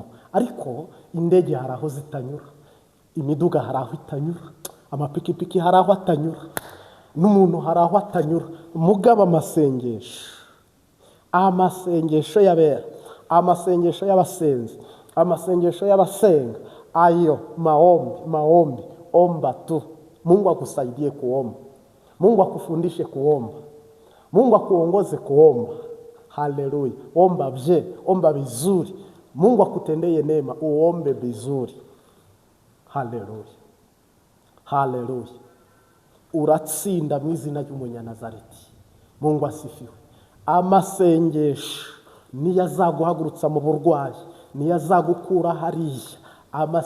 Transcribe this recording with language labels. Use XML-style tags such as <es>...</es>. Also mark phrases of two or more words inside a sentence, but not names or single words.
<rw>Ariko indege hari aho zitanyura, imiduga hari aho itanyura, amapikipiki hari aho atanyura, n'umuntu hari aho atanyura. Mugaba amasengesho y'abera, amasengesho y'abasenzi, amasengesho y'abasenga,</rw> <sw>ayo maombi, omba tu. Mungu akusaidie kuomba, Mungu akufundishe kuomba, Mungu akuongoze kuomba. Haleluya. Omba omba vizuri, Mungu akutendeye neema, uombe vizuri. Haleluya, haleluya.</sw> <rw>Uratsinda mu izina ry'Umunyanazareti.</rw> <sw>Mungu asifiwe.</sw> <rw>Amasengesho niyo azaguhagurutsa mu burwayi, niyo azagukura hariya.</rw>